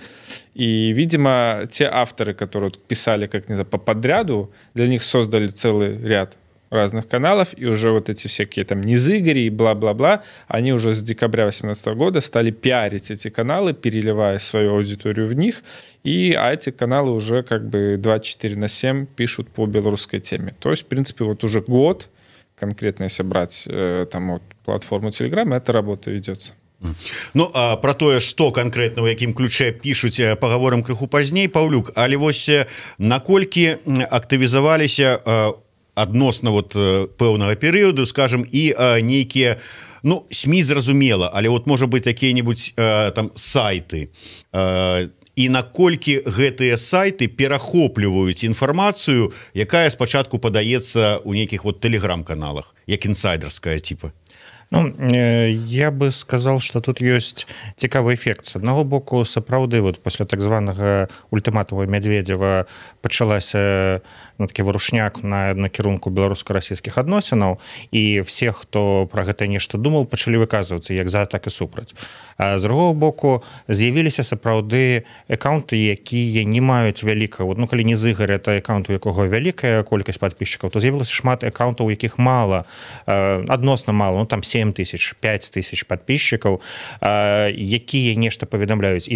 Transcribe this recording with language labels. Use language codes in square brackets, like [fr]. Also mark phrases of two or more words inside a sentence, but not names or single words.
[ru] И, видимо, те авторы, которые писали, как не знаю, по подряду, для них создали целый ряд разных каналов, и уже вот эти всякие там Низыгори и бла-бла-бла, они уже с декабря 2018 года стали пиарить эти каналы, переливая свою аудиторию в них, а эти каналы уже как бы 24/7 пишут по белорусской теме. То есть, в принципе, вот уже год, конкретно если брать там вот платформу Telegram, эта работа ведется. [be] Ну, а про тое, што канкрэтна, у якім ключе пішуць, пагаворым крыху пазней, Паўлюк, але вось наколькі актывізаваліся адносна вот пэўнага перыяду, скажем, і нейкія, ну, СМІ зразумела, але вот можа быць якія-небудзь там сайты, і наколькі гэтыя сайты перахопліваюць інфармацыю, якая спачатку падаецца ў нейкіх вот телеграм-каналах, як інсайдерская типа. [ru] Ну, я бы сказал, что тут есть цікавы эффект. [be] С одного боку, сапраўды, [ru] вот после [be] так званого ультиматума Медведева пачалася такі варушняк на накірунку беларуска-расійскіх адносінаў, і все, хто про гэта нешта думаў, пачалі выказвацца як за, так і супраць. А з другого боку, з'явіліся сапраўды аккаунты, якія не маюць вялікага, ну, калі Низыгорь, это аккаунт, у якога вялікая колькасць падписчикаў, то з'явілася шмат аккаунтаў, у якіх мала, адносна мала, ну, там 7 тысяч, [ru] 5 тысяч подписчиков, [be] якія нешта паведамляюць.